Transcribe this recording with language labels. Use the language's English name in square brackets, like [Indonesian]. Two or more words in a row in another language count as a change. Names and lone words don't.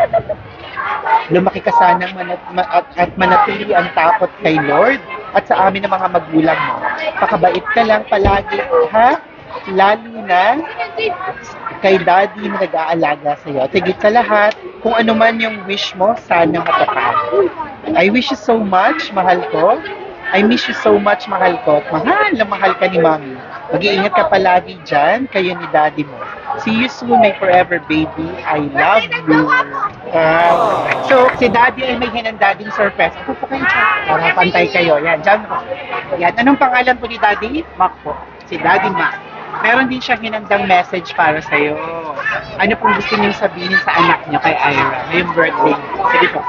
[Filipino] Lumaki ka sanang at manatili ang takot kay Lord at sa amin ng mga magulang mo. Pakabait ka lang palagi, ha? Lalo na kay Daddy na nag-aalaga sa iyo. Tigit sa lahat, kung ano man yung wish mo, sana matupad. [English] I wish you so much, [Filipino] mahal ko. [English] I miss you so much, [Filipino] mahal ko. At mahal na mahal ka ni Mami. Mag-iingat ka palagi dyan, kayo ni Daddy mo. [English] See you soon, my forever baby. I love you. [Filipino] So, si Daddy ay may hinandading surprise. Ako po kayo dyan. Para pantay kayo. Yan, dyan po. Yan. Anong pangalan po ni Daddy? Mac po. Si Daddy Mac. Meron din siyang hinandang message para sa'yo. Ano pong gusto niyong sabihin sa anak niyo kay Ira? Ngayong birthday. Sige po.